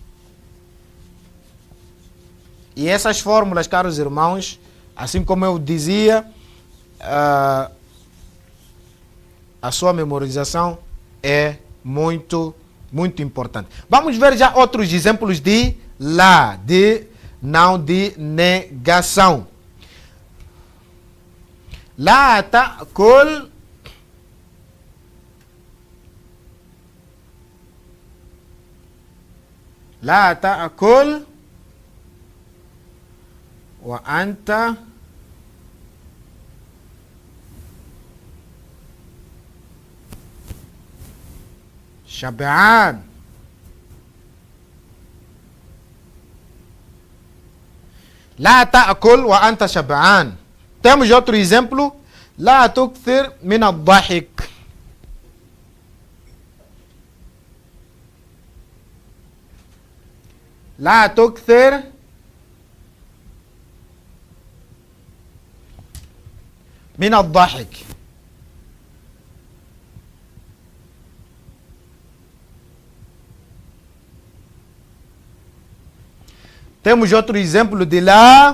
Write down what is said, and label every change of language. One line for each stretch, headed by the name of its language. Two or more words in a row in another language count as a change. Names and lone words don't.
Portuguese: E essas fórmulas, caros irmãos, assim como eu dizia, a sua memorização é muito importante. Vamos ver já outros exemplos de lá, não de negação.
Arabic: لا تأكل وأنت شبعان. لا تأكل وأنت شبعان.
Portuguese: Temos outro exemplo.
Arabic: لا تكثر من الضحك. لا تكثر من الضحك.
Portuguese: Temos outro exemplo de lá.